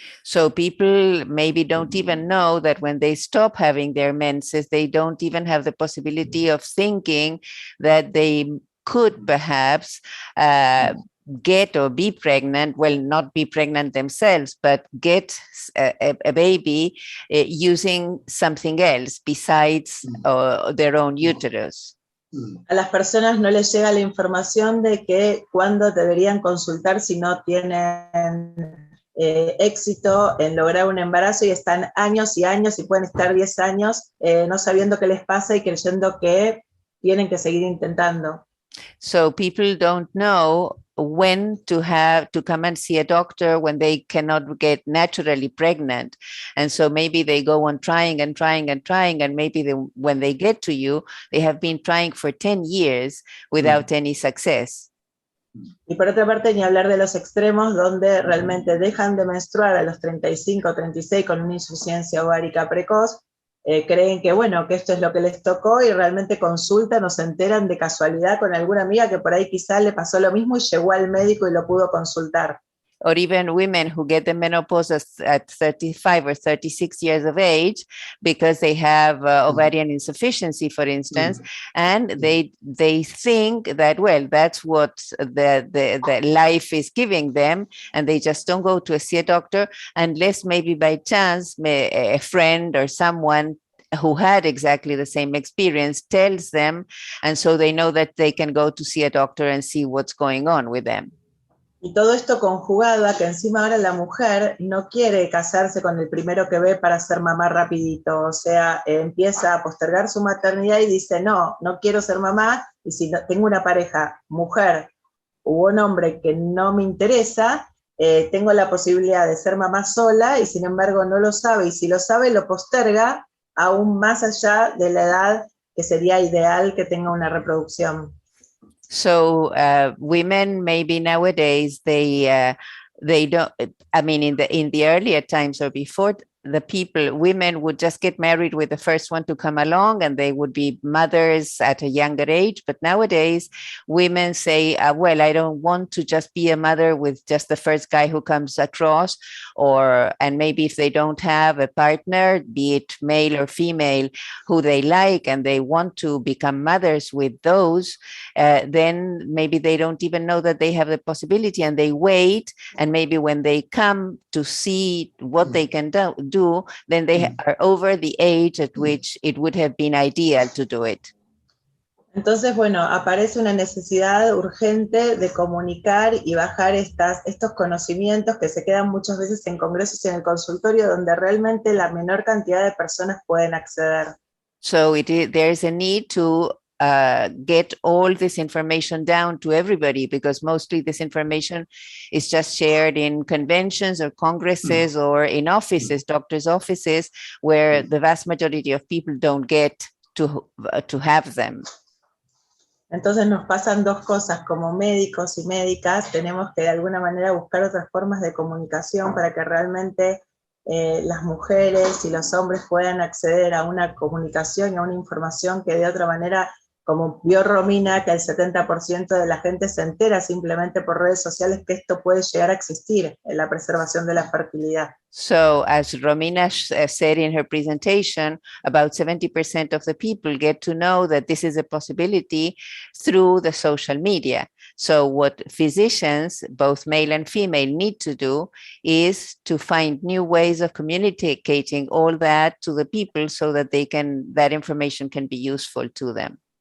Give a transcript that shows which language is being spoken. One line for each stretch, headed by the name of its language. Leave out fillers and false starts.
English: So people maybe don't even know that when they stop having their menses, they don't even have the possibility of thinking that they could perhaps get or be pregnant, well, not be pregnant themselves, but get a baby using something else besides their own uterus.
Spanish: A las personas no les llega la información de que cuándo deberían consultar si no tienen éxito en lograr un embarazo, y están años y años y pueden estar 10 años no sabiendo qué les pasa y creyendo que tienen que seguir intentando.
English: So people don't know when to come and see a doctor when they cannot get naturally pregnant. And so maybe they go on trying and trying and trying, and maybe when they get to you, they have been trying for 10 years without any success.
Spanish: Y por otra parte, ni hablar de los extremos, donde realmente dejan de menstruar a los 35 o 36 con una insuficiencia ovárica precoz, creen que, bueno, que esto es lo que les tocó y realmente consultan o se enteran de casualidad con alguna amiga que por ahí quizás le pasó lo mismo y llegó al médico y lo pudo consultar.
English: Or even women who get the menopause at 35 or 36 years of age because they have ovarian insufficiency, for instance, and they think that, well, that's what the life is giving them, and they just don't go to see a doctor unless maybe by chance a friend or someone who had exactly the same experience tells them, and so they know that they can go to see a doctor and see what's going on with them.
Spanish: Y todo esto conjugado a que encima ahora la mujer no quiere casarse con el primero que ve para ser mamá rapidito, o sea, empieza a postergar su maternidad y dice, no quiero ser mamá, y si no, tengo una pareja, mujer u un hombre que no me interesa, tengo la posibilidad de ser mamá sola, y sin embargo no lo sabe, y si lo sabe lo posterga aún más allá de la edad que sería ideal que tenga una reproducción.
English: So women maybe nowadays they don't. I mean, in the earlier times or before the people, women would just get married with the first one to come along and they would be mothers at a younger age. But nowadays, women say, well, I don't want to just be a mother with just the first guy who comes across, and maybe if they don't have a partner, be it male or female, who they like, and they want to become mothers with those, then maybe they don't even know that they have the possibility, and they wait, and maybe when they come to see what they can do, then they are over the age at which it would have been ideal to do it.
Spanish: Entonces, bueno, aparece una necesidad urgente de comunicar y bajar estos conocimientos que se quedan muchas veces en congresos y en el consultorio, donde realmente la menor cantidad de personas pueden acceder.
English: So there's a need to get all this information down to everybody, because mostly this information is just shared in conventions or congresses or in offices, doctors' offices, where the vast majority of people don't get to have them.
Spanish: Entonces nos pasan dos cosas, como médicos y médicas, tenemos que de alguna manera buscar otras formas de comunicación para que realmente las mujeres y los hombres puedan acceder a una comunicación y a una información que de otra manera, como vio Romina, que el 70% de la gente se entera simplemente por redes sociales que esto puede llegar a existir en la preservación de la fertilidad.
English: So as Romina said in her presentation, about 70% of the people get to know that this is a possibility through the social media. So what physicians, both male and female, need to do is to find new ways of communicating all that to the people so that that information can be useful to them.